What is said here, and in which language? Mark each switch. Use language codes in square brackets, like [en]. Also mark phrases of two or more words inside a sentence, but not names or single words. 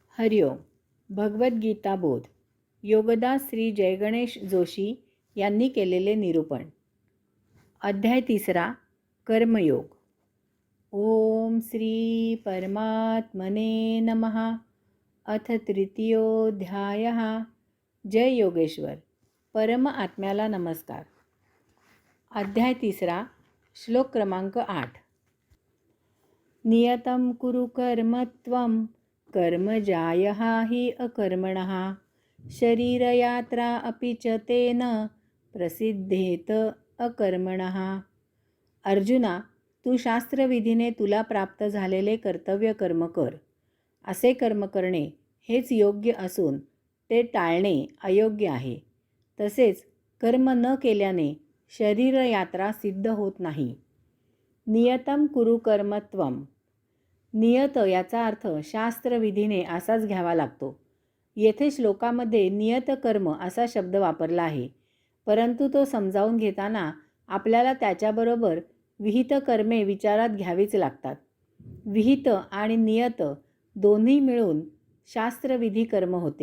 [mr] हरिओम. भगवद्गीता बोध. योगदास श्री जयगणेश जोशी यांनी केलेले निरूपण. अध्याय 3. कर्मयोग. [sa] ओम श्री परमात्मने नमः. अथ तृतीयोऽध्यायः. जय योगेश्वर. [mr] परम आत्म्याला नमस्कार. अध्याय 3. श्लोक क्रमांक 8. [sa] नियतं कुरु कर्मत्वं कर्मजायः हि अकर्मणः शरीरयात्रा अपि च तेन प्रसिद्धेत अकर्मणः. [mr] अर्जुना, तू शास्त्रविधीने तुला प्राप्त झालेले कर्तव्य कर्म कर. असे कर्म करणे हेच योग्य असून ते टाळणे अयोग्य आहे. तसेच कर्म न केल्याने शरीरयात्रा सिद्ध होत नाही. [sa] नियतं कुरु कर्मत्वम. [mr] नियत याचा अर्थ शास्त्रविधीने असाच घ्यावा लागतो. येथे श्लोकामध्ये नियत कर्म असा शब्द वापरला आहे, परंतु तो समजावून घेताना आपल्याला त्याच्याबरोबर विहित कर्मे विचारात घ्यावीच लागतात. विहित आणि नियत दोन्ही मिळून शास्त्रविधी कर्म होते.